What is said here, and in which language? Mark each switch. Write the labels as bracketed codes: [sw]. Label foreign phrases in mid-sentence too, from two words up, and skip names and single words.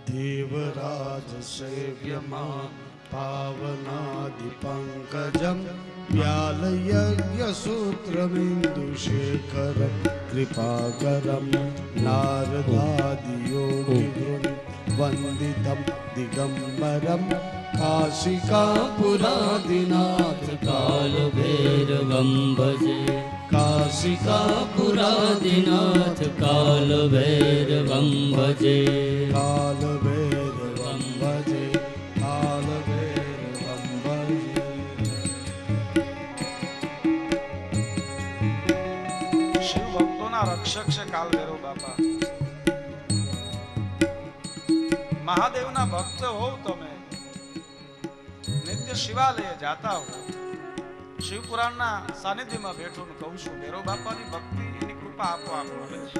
[sa] देवराज सेव्यमां पावनादिपङ्कजं व्यालयज्ञसूत्रमिन्दुशेखरं कृपाकरं नारदादियोगिवृन्दवन्दितं दिगम्बरं काशिकापुरादिनाथ कालभैरवं भजे काशिकापुरादिनाथ कालभैरवं भजे कालभैरवं भजे कालभैरवं भजे। [gu] શિવ ભક્તોના રક્ષક છે કાલભૈરવ બાપા. મહાદેવના ભક્ત હોવ તમે, નિત્ય શિવાલય જાતા હો, શિવ પુરાણના સાનિધ્યમાં બેઠો ને કહું છું ભૈરવ બાપાની ભક્તિ એની કૃપા આપોઆપ મળે છે.